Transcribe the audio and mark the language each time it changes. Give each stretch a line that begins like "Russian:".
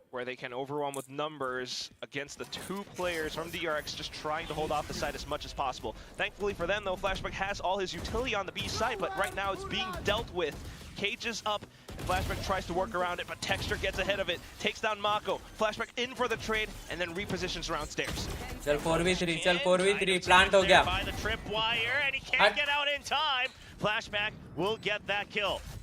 English: Where they can overwhelm with numbers against the 2 players from DRX, just trying to hold off the side as much as possible. Thankfully for them, though, Flashback has all his utility on the B side, but right now it's being dealt with. Cages up, and Flashback tries to work around it, but Texture gets ahead of it, takes down Mako. Flashback in for the trade, and then repositions around stairs.
Hindi: चल 4v3, चल 4v3, plant हो गया.
English: By the tripwire, and he can't get out in time. Flashback will get that kill.